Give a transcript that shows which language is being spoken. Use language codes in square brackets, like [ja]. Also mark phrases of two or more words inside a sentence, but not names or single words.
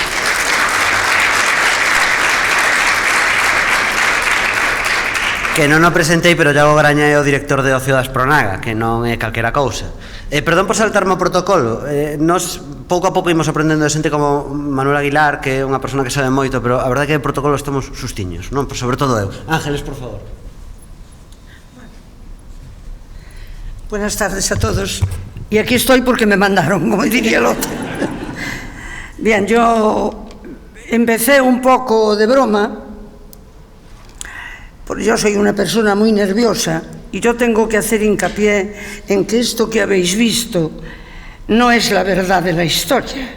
[gl] Que non o presentei, pero Iago Graña é o director de Ocio da Aspronaga, que non é calquera cousa. Perdón por saltarme o protocolo. Nos pouco a pouco imos aprendendo de xente como Manuel Aguilar, que é unha persona que sabe moito, pero a verdade é que o protocolo estamos sustiños, non? Sobre todo eu. Ángeles, por favor. [es] Buenas tardes a todos. Y aquí estoy porque me mandaron, como diría el otro. Bien, yo empecé un poco de broma, porque yo soy una persona muy nerviosa y yo tengo que hacer hincapié en que esto que habéis visto no es la verdad de la historia.